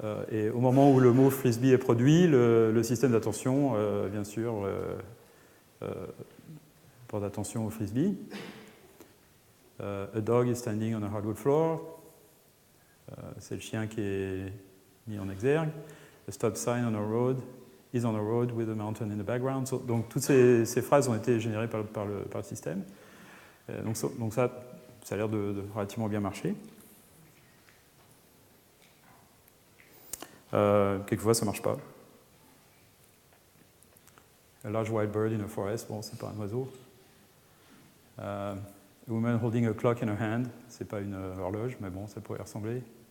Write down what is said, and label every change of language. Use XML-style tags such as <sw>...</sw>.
<fr>Et au moment où le mot frisbee est produit, le système d'attention, bien sûr, porte attention au frisbee.</fr> <en>A dog is standing on a hardwood floor.</en> <fr>C'est le chien qui est mis en exergue.</fr> <en>A stop sign on a road is on a road with a mountain in the background.</en> <fr>Donc toutes ces phrases ont été générées par le système. Donc ça a l'air de relativement bien marcher. Quelquefois, ça ne marche pas.</fr> <en>A large white bird in a forest,</en> <fr>bon, c'est pas un oiseau.</fr> <en>A woman holding a clock in her hand,</en> <fr>c'est pas une horloge, mais bon, ça pourrait ressembler.</fr>